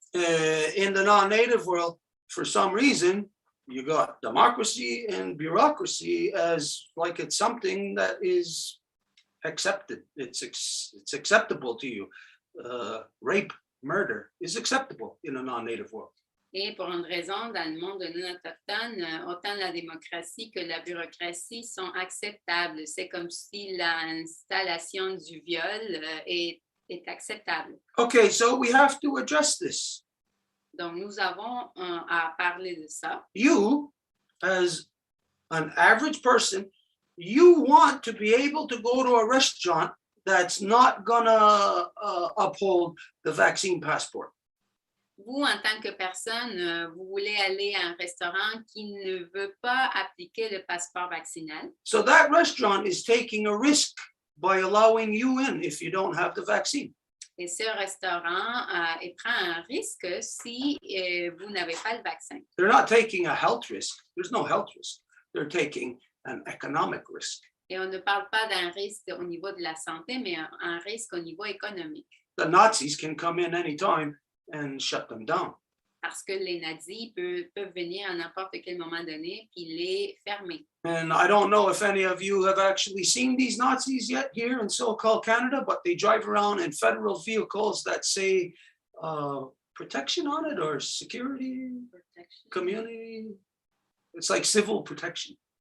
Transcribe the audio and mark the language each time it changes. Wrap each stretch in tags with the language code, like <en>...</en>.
<en>In the non-native world, for some reason, you got democracy and bureaucracy as like it's something that is accepted. It's acceptable to you. Rape, murder is acceptable in a non-native world.</en> <fr>Et pour une raison, dans le monde non autochtone, autant la démocratie que la bureaucratie sont acceptables. C'est comme si l'installation du viol est acceptable.</fr> <en>Okay, so we have to address this.</en> <fr>Donc, nous avons à parler de ça.</fr> <en>You, as an average person, you want to be able to go to a restaurant that's not gonna uphold the vaccine passport.</en> <fr>Vous, en tant que personne, vous voulez aller à un restaurant qui ne veut pas appliquer le passeport vaccinal.</fr> <en>So that restaurant is taking a risk by allowing you in if you don't have the vaccine.</en> <fr>Et ce restaurant prend un risque si vous n'avez pas le vaccin.</fr> <en>They're not taking a health risk. There's no health risk. They're taking an economic risk.</en> <fr>Et on ne parle pas d'un risque au niveau de la santé, mais un risque au niveau économique.</fr> <en>The Nazis can come in anytime and shut them down.</en> <fr>Parce que les nazis peuvent venir à n'importe quel moment donné puis les fermer.</fr> <en>And I don't know if any of you have actually seen these Nazis yet here in so-called Canada, but they drive around in federal vehicles that say protection on it, or security, community. It's like civil protection.</en>